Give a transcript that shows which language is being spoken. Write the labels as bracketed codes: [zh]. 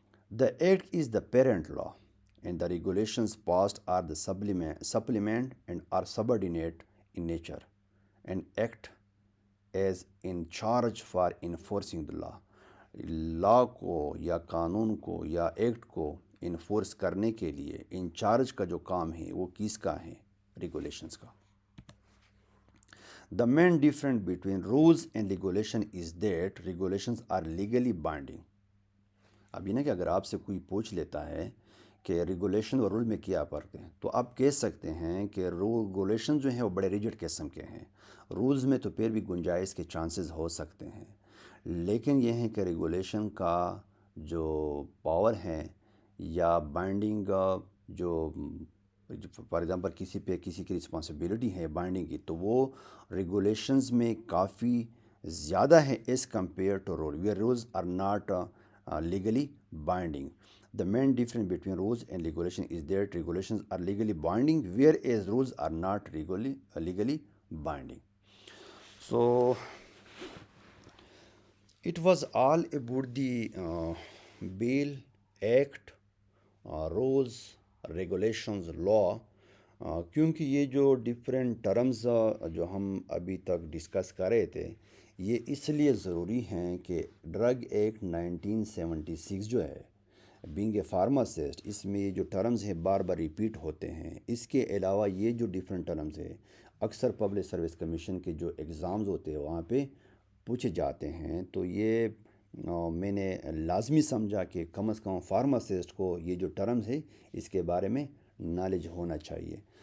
[en] The act is the parent law and the regulations passed are the supplement and are subordinate in nature and act is in charge for enforcing the law. [ur] لا کو یا قانون کو یا act کو enforce کرنے کے لیے انچارج کا جو کام ہے وہ کس کا ہے؟ ریگولیشنز کا. [en] The main difference between rules and regulation is that regulations are legally binding. [ur] اب یہ نا کہ اگر آپ سے کوئی پوچھ لیتا ہے کہ ریگولیشن اور رول میں کیا فرق ہے، تو آپ کہہ سکتے ہیں کہ ریگولیشن جو ہیں وہ بڑے ریجڈ قسم کے ہیں، رولز میں تو پھر بھی گنجائش کے چانسز ہو سکتے ہیں، لیکن یہ ہے کہ ریگولیشن کا جو پاور ہے یا بائنڈنگ جو فار ایگزامپل کسی پہ کسی کی رسپانسبلٹی ہے بائنڈنگ کی، تو وہ ریگولیشنز میں کافی زیادہ ہے [en] As compare to rule where rules are not legally binding. The main difference between rules and regulation is that regulations are legally binding, whereas rules are not legally binding. So it was all about the bill, act, rules, regulations, law. [ur] کیونکہ یہ جو different terms جو ہم ابھی تک discuss کر رہے تھے، یہ اس لیے ضروری ہیں کہ ڈرگ ایکٹ 1976 جو ہے، [en] being a pharmacist, [ur] اس میں یہ جو ٹرمز ہیں بار بار ریپیٹ ہوتے ہیں. اس کے علاوہ یہ جو ڈفرینٹ ٹرمز ہیں اکثر پبلک سروس کمیشن کے جو ایگزامز ہوتے ہیں وہاں پہ پوچھے جاتے ہیں، تو یہ میں نے لازمی سمجھا کہ کم از کم فارماسسٹ کو یہ جو ٹرمز ہے اس کے بارے میں نالج ہونا چاہیے.